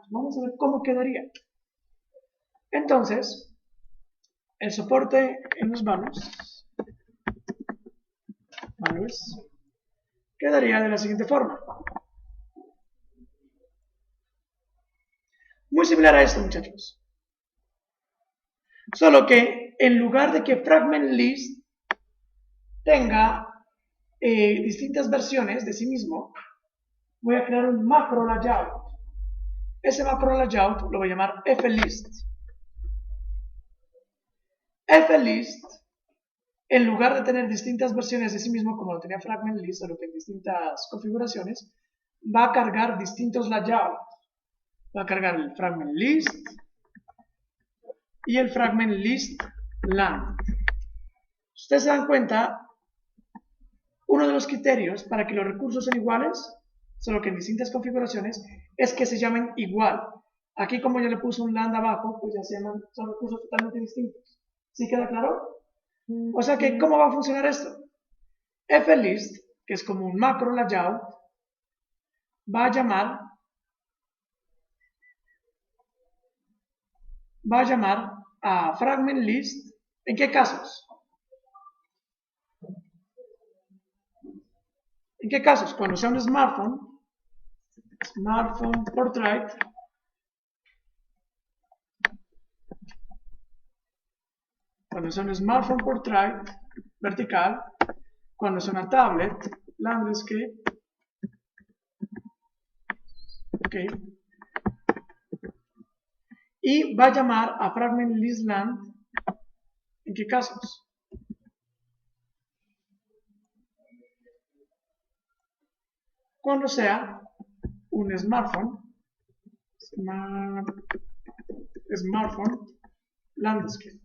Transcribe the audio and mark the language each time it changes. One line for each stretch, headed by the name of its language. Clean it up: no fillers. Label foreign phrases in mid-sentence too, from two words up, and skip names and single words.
Spanish: Vamos a ver cómo quedaría. Entonces, el soporte en los values quedaría de la siguiente forma. Muy similar a esto, muchachos. Solo que en lugar de que
English: fragment list
Spanish: tenga distintas versiones de sí mismo, voy a crear un
English: macro layout.
Spanish: Ese
English: macro layout
Spanish: lo voy a llamar flist. Flist, en lugar de tener distintas versiones de sí mismo, como lo tenía
English: fragment list,
Spanish: solo que en distintas configuraciones, va a cargar distintos layouts. Va a cargar el
English: fragment list
Spanish: y el
English: fragment list land.
Spanish: Ustedes se dan cuenta, uno de los criterios para que los recursos sean iguales, solo que en distintas configuraciones, es que se llamen igual. Aquí, como yo le puse un land abajo, pues ya se llaman, son recursos totalmente distintos. ¿Sí queda claro? O sea que, ¿cómo va a funcionar esto? flist, que es como un
English: macro layout,
Spanish: va a llamar a
English: fragment list.
Spanish: ¿En qué casos? ¿En qué casos? Cuando sea un
English: smartphone portrait,
Spanish: cuando sea un
English: smartphone portrait
Spanish: vertical, cuando sea una
English: tablet landscape,
Spanish: ok, y va a llamar a
English: fragment list land.
Spanish: ¿En qué casos? Cuando sea un
English: smartphone landscape.